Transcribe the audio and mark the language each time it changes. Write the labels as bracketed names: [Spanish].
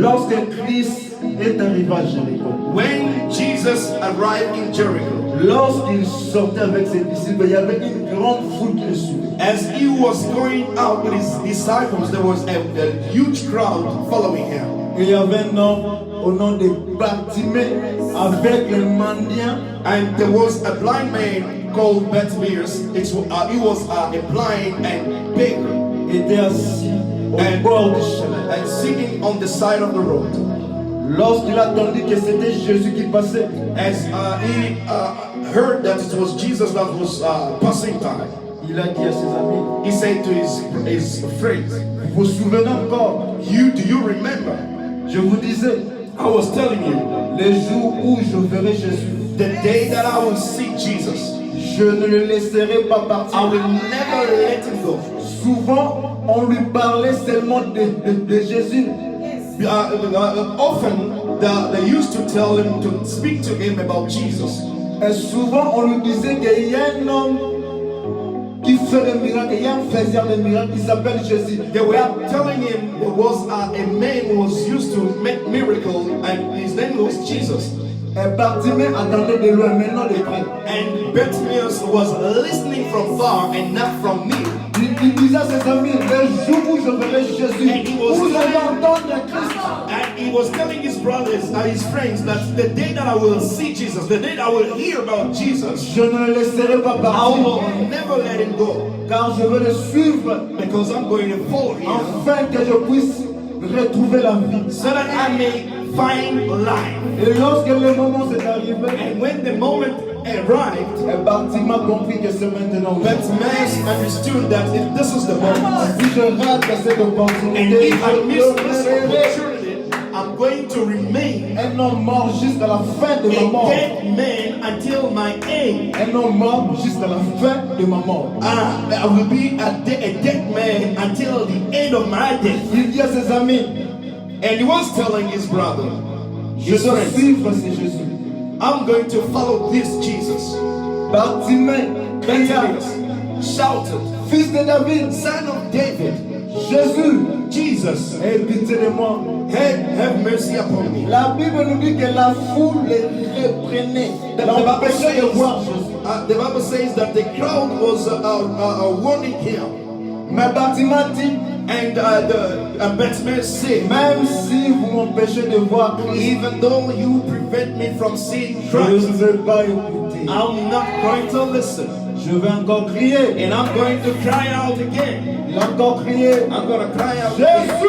[French] lorsque Christ est arrivé à Jéricho, [English] when Jesus arrived in Jericho, [French] lorsqu'il sortait avec ses disciples, il y avait une grande foule qui le suivait. [English] as he was going out with his disciples, there was a huge crowd following him. [French] Et il y avait un homme au nom de Bartimée avec les mendiants. [English] And there was a blind man called Bartimaeus. He was a blind and beggar [French] Était assis au bord du chemin. [English] and sitting on the side of the road. [French] Lorsqu'il attendit que c'était Jésus qui passait, [English] As he heard that it was Jesus that was passing by, [French] il a dit à ses amis, [English] he said to his friends, [French] vous vous souvenez encore, [English] do you remember? [French] je vous disais, [English] I was telling you, [French] les jours où je verrai Jésus, [English] the day that I will see Jesus, [French] je ne le laisserai pas [English] I [French] partir. [English] will never let him go. [French] Souvent, on lui parlait seulement de Jésus. [English] Often they used to tell him to speak to him about Jesus. [French] Et souvent, on lui disait qu'il y a un homme qui fait des miracles, il y a un faiseur de miracles qui s'appelle Jésus. [English] They were telling him there was a man who was used to make miracles, and his name was Jesus. [French] Et Bartimée attendait de loin, maintenant de près. [English] And Bartimaeus was listening from far and not from near. [French] Il disait à ses amis, le jour où je verrai Jésus, [English] And he was [French] où je vais [English] saying- [French] entendre Christ. [English] And he was telling his brothers and his friends that the day that I will see Jesus, the day that I will hear about Jesus, [French] Je ne le laisserai pas [English] I [French] partir, [English] will never let him go, [French] car je veux le suivre, [English] because I'm going to follow him [French] afin que je puisse retrouver la vie. [English] so that I may find life. [French] Et lorsque le moment s'est arrivé, [English] And when the moment arrived, [French] et Bartimée a compris que c'est maintenant. [English] Bartimaeus understood that if this is the moment, [French] Si je rate cette [English] and [French] opportunité, [English] if I miss this [French] je demeurerai [English] opportunity, I'm going to remain [French] un homme mort jusqu'à la fin de ma [English] a [French] mort. [English] dead man until my end. [French] Un homme mort jusqu'à la fin de ma mort. [English] I will be a dead man until the end of my death. [French] Il dit à ses amis, [English] And he was telling his brother, [French] je [English] his [French] dois [English] friends, [French] suivre ce Jésus. [English] I'm going to follow this Jesus. [French] Bartimée cria, [English] Bartimaeus shouted, [French] fils de David, [English] Son of David, [French] Jésus, [English] Jesus, [French] aie pitié de moi. [English] have mercy upon me. [French] La Bible nous dit que la foule les reprenait, l'empêchait de voir Jésus. [English] The Bible says that the crowd was warning him. [French] Mais Bartimée dit, [English] And Bartimaeus said, [French] même si vous m'empêchez de voir Christ, [English] even though you prevent me from seeing [French] je ne [English] Christ, [French] vais pas écouter. [English] I'm not going to listen. [French] Je vais encore crier. [English] And I'm going to cry out again. [French] Il a encore crié, [English] I'm going to cry out again.